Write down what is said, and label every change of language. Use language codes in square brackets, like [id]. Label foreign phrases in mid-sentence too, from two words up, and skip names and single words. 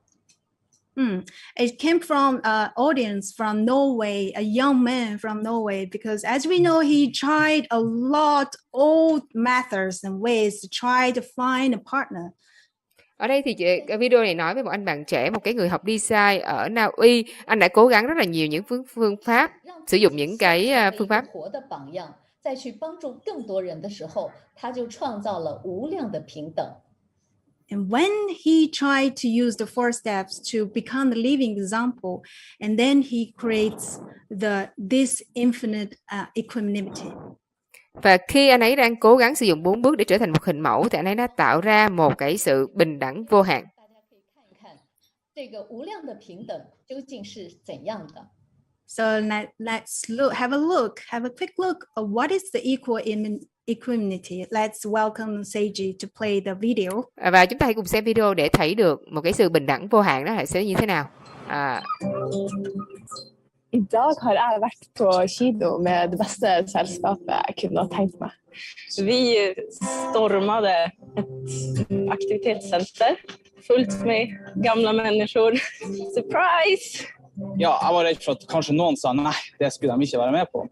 [en] It came from an audience from Norway, a young man from Norway, because as we know, he tried a lot old methods and ways to try to find a partner. [vi] Ở đây thì cái video này nói về một anh bạn trẻ, một cái người học design ở Na Uy. Anh đã cố gắng rất là nhiều những phương pháp, sử dụng những cái phương pháp. [zh] 再去帮助更多人的时候，他就创造了无量的平等。 [en] And when he tried to use the 4 steps to become the living example, and then he creates this infinite equanimity. [vi] Và khi anh ấy đang cố gắng sử dụng 4 bước để trở thành một hình mẫu, thì anh ấy đã tạo ra một cái sự bình đẳng vô hạn. [zh] 这个无量的平等究竟是怎样的？ [en] So let's have a quick look of what is the equanimity. Let's welcome Seiji to play the video. [vi] Và chúng ta hãy cùng xem video để thấy được một cái sự bình đẳng vô hạn đó sẽ như thế nào. [no] Idag har jeg vært på kino med det beste selskapet jeg kunne ha tenkt meg. [sv] Vi stormade et aktivitetssenter fullt med gamla människor. [en] Surprise! [no] Ja, jeg var redd for at kanskje noen sa nei, det skulle de ikke være med på.